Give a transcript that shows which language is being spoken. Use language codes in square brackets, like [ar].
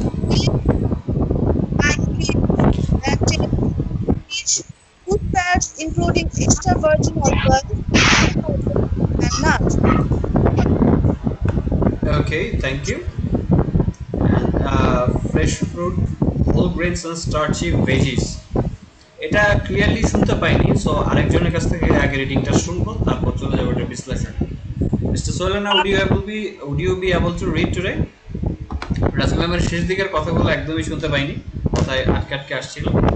[en] Eat lightly and take rich food fats including extra virgin olive oil, carbohydrates, and nuts. Okay, thank you. And fresh fruit, whole grains and starchy veggies, [bn] এটা clearly শুনতে পাইনি, so আরেকজনের কাছ থেকে আগে রিডিংটা শুনবো, তারপর চলে যাবো এটা বিশ্লেষণ। [en] Mister Sohelana, would you be able to read today? [bn] Rasel ম্যামের শেষ দিকের কথাগুলো একদমই শুনতে পাইনি, কথায় আটকে আটকে আসছিল।